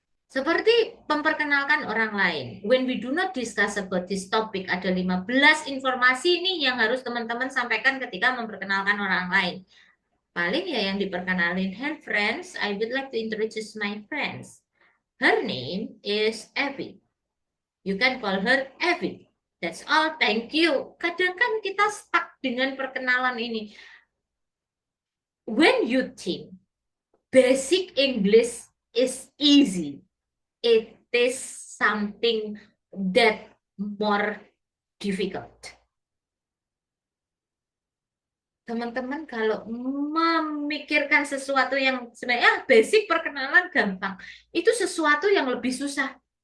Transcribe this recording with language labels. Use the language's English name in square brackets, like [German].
[Indonesian] Seperti memperkenalkan orang lain. [English] When we do not discuss about this topic, [Indonesian] ada 15 informasi nih yang harus teman-teman sampaikan ketika memperkenalkan orang lain. Paling ya yang diperkenalin, [English] hey friends, I would like to introduce my friends. Her name is Evie. You can call her Evie. That's all, thank you. [Indonesian] Kadang kan kita stuck dengan perkenalan ini. [English] When you think basic English is easy, it is something that more difficult. [Indonesian] Teman-teman kalau memikirkan sesuatu yang sebenarnya basic perkenalan gampang, itu sesuatu yang lebih susah.